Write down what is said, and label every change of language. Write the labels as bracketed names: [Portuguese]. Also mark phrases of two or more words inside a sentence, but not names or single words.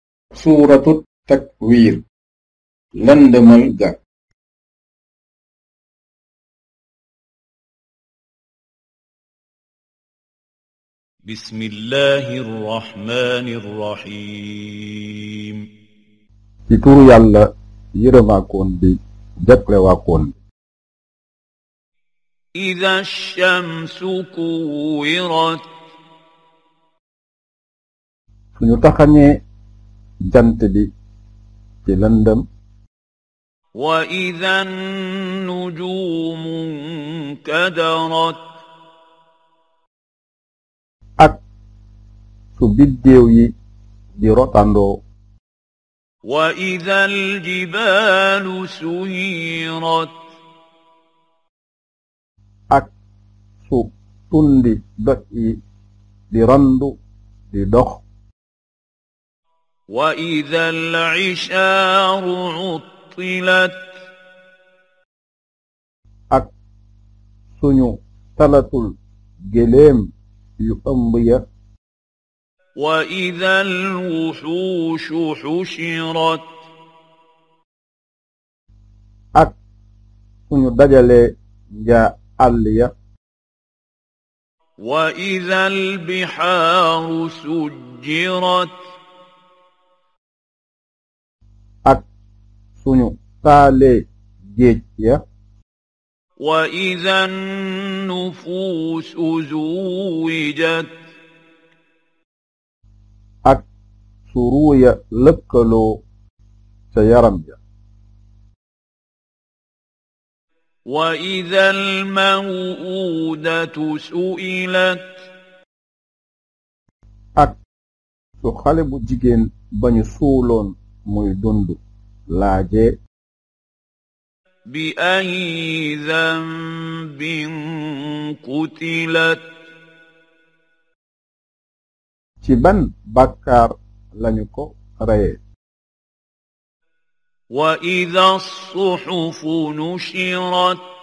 [Wolof] suuratu takwir lëndëmal ga [Arabic] بسم الله الرحمن الرحيم [Wolof] ci turu yàlla yërëmaakoon bi jaglewaakoon bi [Arabic] إذا الشمس كورت [Wolof] suñu taxañee jant bi ci lëndëm [Arabic] وإذا النجوم انكدرت [Wolof] ak su biddéew yi di rotandoo [Arabic] وإذا الجبال سيرت [Wolof] ak su tundi doj yi di randu di dox [Arabic] وإذا العشار عطلت [Wolof] ak suñu talatul géléem yu ëmb ya [Arabic] وإذا الوحوش حشرت [Wolof] ak suñu dajalee njaa àll ya [Arabic] وإذا البحار سجرت [Wolof] ak suñu taalee géej ya [Arabic] وإذا النفوس زوجت [Wolof] ak su ruuya lëkkaloo ca yaram ja [Arabic] وإذا الموءودة سئلت [Wolof] ak su xale bu jigéen bañu suuloon muy dund laajee [Arabic] بأي ذنب قتلت [Wolof] ci ban bàkkaar lañu ko reye [Arabic] وإذا الصحف نشرت